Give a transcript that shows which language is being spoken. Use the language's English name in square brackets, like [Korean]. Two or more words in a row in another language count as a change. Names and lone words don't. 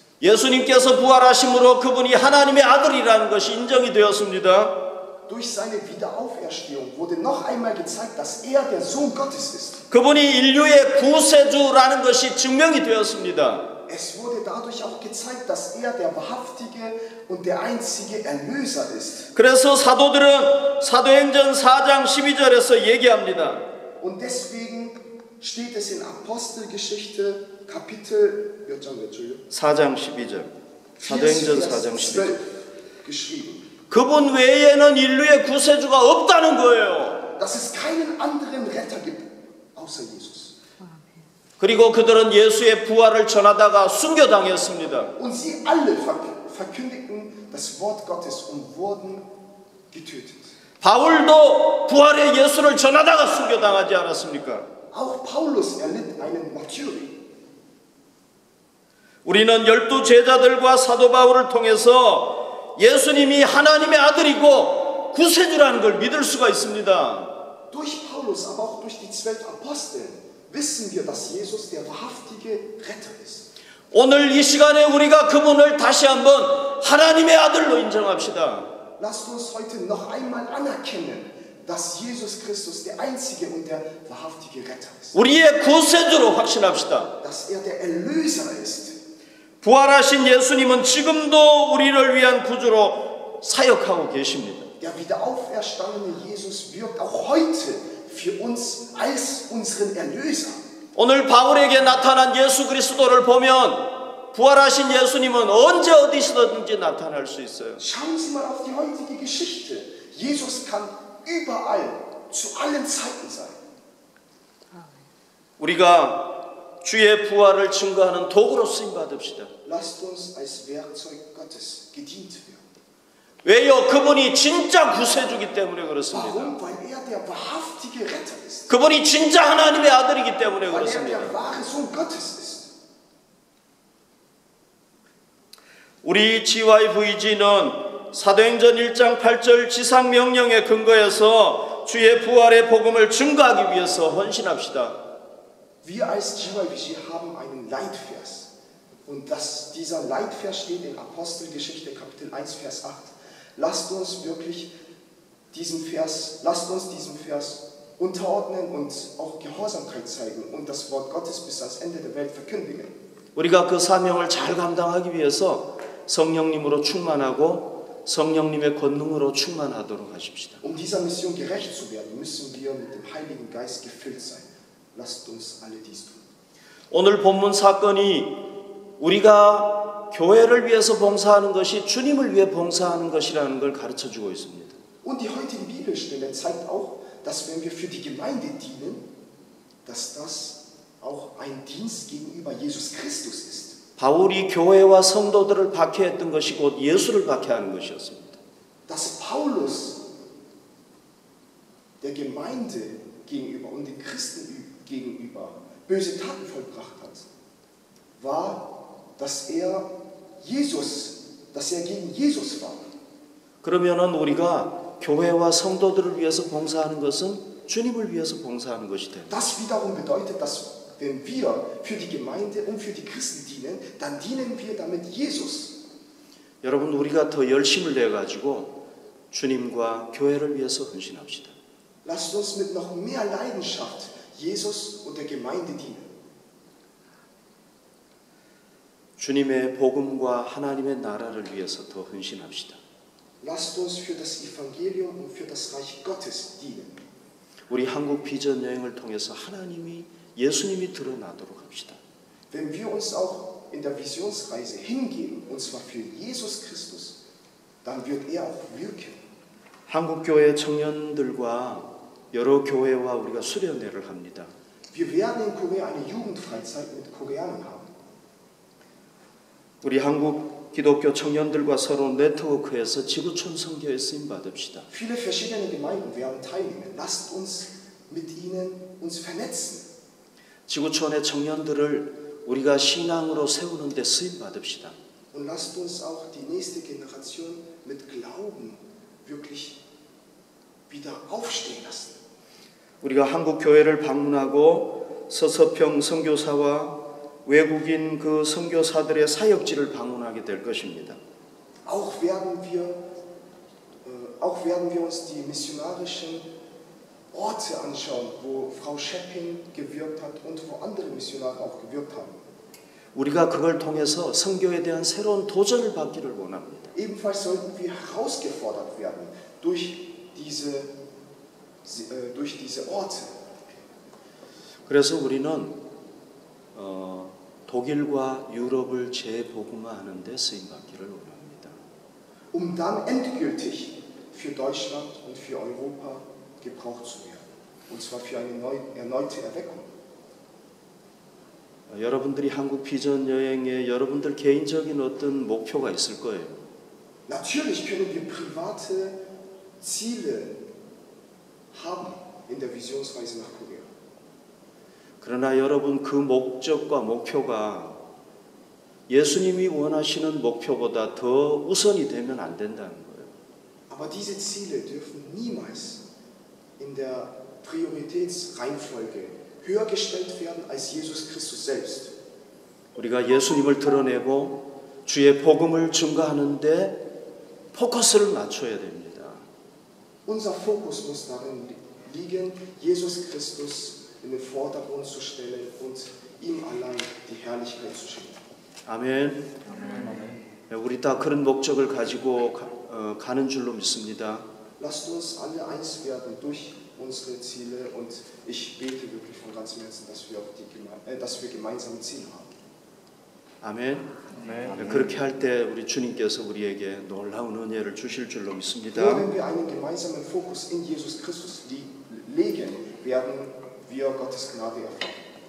[Korean] 예수님께서 부활하심으로 그분이 하나님의 아들이라는 것이 인정이 되었습니다. [German] Durch seine Wiederauferstehung wurde noch einmal gezeigt, dass er der Sohn Gottes ist. [Korean] 그분이 인류의 구세주라는 것이 증명이 되었습니다. [German] Es wurde dadurch auch gezeigt, dass er der wahrhaftige und der einzige Erlöser ist. [Korean] 그래서 사도들은 사도행전 4장 12절에서 얘기합니다. [German] Und deswegen steht es in Apostelgeschichte Kapitel [Korean] 4장 12절. 사도행전 4장 12절. [German] geschrieben. [Korean] 그분 외에는 인류의 구세주가 없다는 거예요. [German] Dass es keinen anderen Retter gibt außer Jesus. [Korean] 그리고 그들은 예수의 부활을 전하다가 순교당했습니다. [German] Und sie alle verkündigten das Wort Gottes und wurden getötet. [Korean] 바울도 부활의 예수를 전하다가 순교당하지 않았습니까? [German] Auch Paulus erlitt einen Martyrium. [Korean] 우리는 12 제자들과 사도 바울을 통해서 예수님이 하나님의 아들이고 구세주라는 걸 믿을 수가 있습니다. [German] Durch Paulus, aber auch durch die 12 Apostel wissen wir, dass Jesus der wahrhaftige Retter ist. [Korean] 오늘 이 시간에 우리가 그분을 다시 한번 하나님의 아들로 인정합시다. [German] Lasst uns heute noch einmal anerkennen, dass Jesus Christus der einzige und der wahrhaftige Retter ist. [Korean] 우리의 구세주로 확신합시다. [German] Dass er der Erlöser ist. [Korean] 부활하신 예수님은 지금도 우리를 위한 구주로 사역하고 계십니다. [German] Der wiederauferstandene Jesus wirkt auch heute für uns als unseren Erlöser. [Korean] 오늘 바울에게 나타난 예수 그리스도를 보면 부활하신 예수님은 언제 어디서든지 나타날 수 있어요. [German] Schauen Sie mal auf die heutige Geschichte. Jesus kann überall, zu allen Zeiten sein. [Korean] 우리가 주의 부활을 증거하는 도구로 쓰임 받읍시다. [German] Lasst uns als Werkzeug Gottes gedient werden. [Korean] 왜요? 그분이 진짜 구세주기 때문에 그렇습니다. [German] Warum? Weil er der wahrhaftige Retter ist. [Korean] 그분이 진짜 하나님의 아들이기 때문에 [German] Weil er [Korean] 그렇습니다. [German] der wahre Sohn Gottes ist. [Korean] 우리 GYVG는 사도행전 1장 8절 지상명령에 근거해서 주의 부활의 복음을 증거하기 위해서 헌신합시다. [German] Wir als GYVG haben einen Leitvers. Und dieser Leitvers steht in Apostelgeschichte Kapitel 1, Vers 8. Lasst uns diesem Vers unterordnen und auch Gehorsamkeit zeigen und das Wort Gottes bis ans Ende der Welt verkündigen. [Korean] 우리가 그 사명을 잘 감당하기 위해서 성령님으로 충만하고 성령님의 권능으로 충만하도록 하십시다. [German] Um dieser Mission gerecht zu werden, müssen wir mit dem Heiligen Geist gefüllt sein. Lasst uns alle dies tun. [Korean] 오늘 본문 사건이 우리가 교회를 위해서 봉사하는 것이 주님을 위해 봉사하는 것이라는 걸 가르쳐주고 있습니다. [German] Und die heutige Bibelstelle zeigt auch, dass wenn wir für die Gemeinde dienen, dass das auch ein Dienst gegenüber Jesus Christus ist. [Korean] 바울이 교회와 성도들을 박해했던 것이 곧 예수를 박해하는 것이었습니다. [German] Dass Paulus der Gemeinde gegenüber und den Christen gegenüber böse Taten vollbracht hat, war, dass er gegen Jesus war. [Korean] 그러면은 우리가 교회와 성도들을 위해서 봉사하는 것은 주님을 위해서 봉사하는 것이 됩니다. [German] Das wiederum bedeutet, dass wenn wir für die Gemeinde und für die Christen dienen, dann dienen wir damit Jesus. [Korean] 여러분 우리가 더 열심을 내 가지고 주님과 교회를 위해서 헌신합시다. [German] Lasst uns mit noch mehr Leidenschaft Jesus und der Gemeinde dienen. [Korean] 주님의 복음과 하나님의 나라를 위해서 더 헌신합시다. [German] Lasst uns für das Evangelium und für das Reich Gottes dienen. [Korean] 우리 한국 비전 여행을 통해서 예수님이 드러나도록 합시다. [German] Wenn wir uns auch in der Visionsreise hingeben, und zwar für Jesus Christus, dann wird er auch wirken. [Korean] 한국 교회 청년들과 여러 교회와 우리가 수련회를 합니다. [German] Wir werden in Korea eine Jugendfreizeit mit Koreanern haben. [Korean] 우리 한국 기독교 청년들과 서로 네트워크해서 지구촌 선교에 쓰임 받읍시다. [German] Viele verschiedene Gemeinden werden teilnehmen. Lasst uns mit ihnen uns vernetzen. [Korean] 지구촌의 청년들을 우리가 신앙으로 세우는 데 쓰임 받읍시다. [German] Und lasst uns auch die nächste Generation mit Glauben wirklich wieder aufstehen lassen. [Korean] 우리가 한국 교회를 방문하고 서서평 선교사와 외국인 그 선교사들의 사역지를 방문하게 될 것입니다. [German] Auch werden wir uns die missionarischen Orte anschauen, wo Frau Schepping gewirkt hat und wo andere Missionare auch gewirkt haben. [Korean] 우리가 그걸 통해서 선교에 대한 새로운 도전을 받기를 원합니다. [German] Ebenfalls sollten wir herausgefordert werden durch diese Orte. [Korean] 그래서 우리는 독일과 유럽을 재복음화하는 데 쓰임 받기를 원합니다. [German] Um dann endgültig für Deutschland und für Europa gebraucht zu werden. Und zwar für eine erneute Erweckung. [Korean] 여러분들이 한국 비전 여행에 여러분들 개인적인 어떤 목표가 있을 거예요. [German] Natürlich können wir private Ziele haben in der Visionsreise nach Korea. [Korean] 그러나 여러분 그 목적과 목표가 예수님이 원하시는 목표보다 더 우선이 되면 안 된다는 거예요. [German] Aber diese Ziele dürfen niemals in der Prioritätsreihenfolge höher gestellt werden als Jesus Christus selbst. [Korean] 우리가 예수님을 드러내고 주의 복음을 증거하는데 포커스를 맞춰야 됩니다. [German] Unser Fokus muss darin liegen, Jesus Christus in den Vordergrund zu stellen und ihm allein die Herrlichkeit zu schenken. [Korean] 아멘. 우리 다 그런 목적을 가지고 가는 줄로 믿습니다. [German] Lasst uns alle eins werden durch unsere Ziele und ich bete wirklich von ganzem Herzen, dass wir gemeinsame Ziele haben. [Korean] 아멘. 그렇게 할 때 우리 주님께서 우리에게 놀라운 은혜를 주실 줄로 믿습니다. [German] Nur wenn wir einen gemeinsamen Fokus in Jesus Christus legen, werden wir Gottes Gnade erfahren.